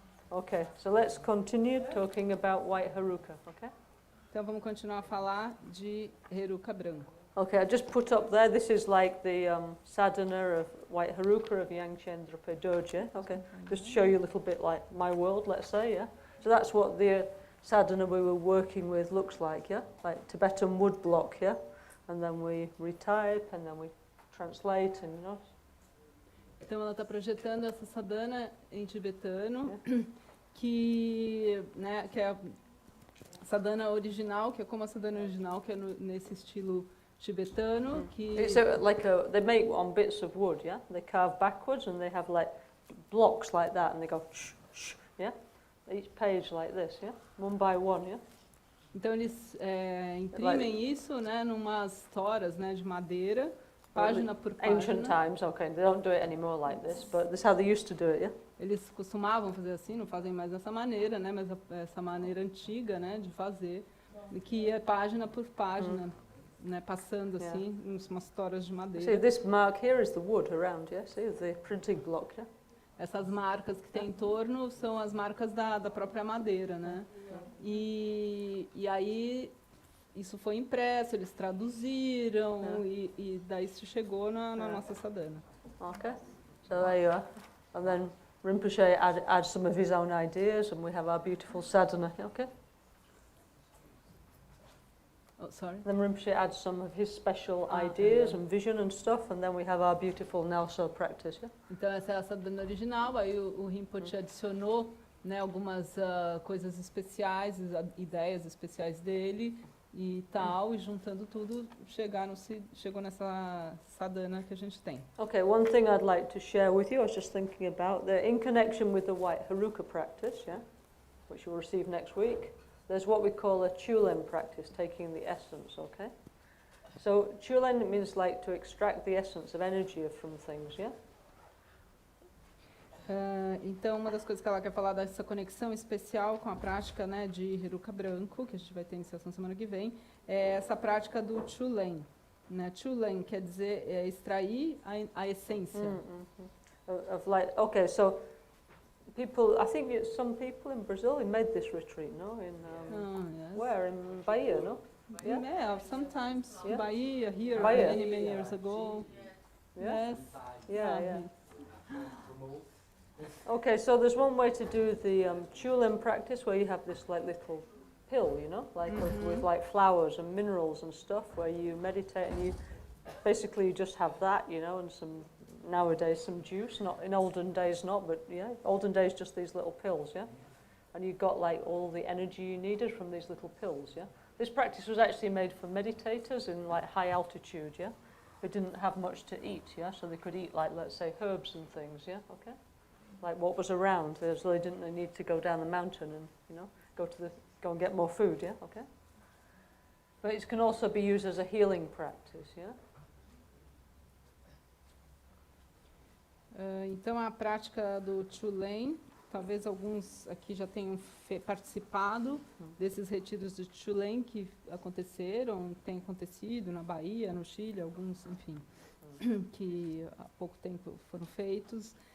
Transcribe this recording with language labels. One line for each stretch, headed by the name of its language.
English: Okay, so let's continue talking about white Heruka, okay?
Portuguese: Então vamos continuar a falar de Heruka branco.
English: Okay, I just put up there, this is like the sadhana of white Heruka of Yangchen Drapa Dorje. Okay, just to show you a little bit like my world, let's say, yeah? So that's what the sadhana we were working with looks like, yeah? Like Tibetan wood block, yeah? And then we retype and then we translate and, you know.
Portuguese: Então ela está projetando essa sadhana em tibetano, que, né, que é a sadhana original, que é como a sadhana original, que é nesse estilo tibetano, que
English: It's like they make on bits of wood, yeah? They carve backwards and they have like blocks like that and they go shh, shh, yeah? Each page like this, yeah? One by one, yeah?
Portuguese: Então eles imprimem isso, né, numas toras, né, de madeira, página por página.
English: Ancient times, okay, they don't do it anymore like this, but this is how they used to do it, yeah?
Portuguese: Eles costumavam fazer assim, não fazem mais dessa maneira, né, mas essa maneira antiga, né, de fazer, que é página por página, né, passando assim, umas toras de madeira.
English: See, this mark here is the wood around, yeah? See, the printing block, yeah?
Portuguese: Essas marcas que tem em torno são as marcas da própria madeira, né? E aí isso foi impresso, eles traduziram e daí isso chegou na nossa sadhana.
English: Okay, so there you are. And then Rinpoche adds some of his own ideas and we have our beautiful sadhana, okay? Oh, sorry? Then Rinpoche adds some of his special ideas and vision and stuff, and then we have our beautiful Nelso practice, yeah?
Portuguese: Então essa é a sadhana original, aí o Rinpoche adicionou, né, algumas coisas especiais, ideias especiais dele e tal, e juntando tudo, chegou nessa sadhana que a gente tem.
English: Okay, one thing I'd like to share with you, I was just thinking about, that in connection with the white Heruka practice, yeah, which you'll receive next week, there's what we call a Chulen practice, taking the essence, okay? So Chulen means like to extract the essence of energy from things, yeah?
Portuguese: Então, uma das coisas que ela quer falar dessa conexão especial com a prática, né, de Heruka branco, que a gente vai ter iniciação semana que vem, é essa prática do Chulen. né? Chulen quer dizer extrair a essência.
English: Of like, okay, so people, I think it's some people in Brazil who made this retreat, no? In Yes. where? In Bahia, no? Yeah. Yeah, sometimes Yeah. Bahia, here, Bahia. many years ago. Yeah. Yes. Yeah, yeah. Promote. Okay, so there's one way to do the Chulen practice where you have this like little pill, you know, like with like flowers and minerals and stuff, where you meditate and you basically you just have that, you know, and some nowadays some juice. Not in olden days, not, but yeah, olden days just these little pills, yeah. And you got like all the energy you needed from these little pills, yeah. This practice was actually made for meditators in like high altitude, yeah. They didn't have much to eat, yeah, so they could eat like, let's say, herbs and things, yeah, okay. Like what was around, so they didn't need to go down the mountain and, you know, go and get more food, yeah, okay. But it can also be used as a healing practice, yeah.
Portuguese: Então, a prática do Chulen, talvez alguns aqui já tenham participado desses retiros de Chulen que aconteceram, tem acontecido na Bahia, no Chile, alguns, enfim, que há pouco tempo foram feitos.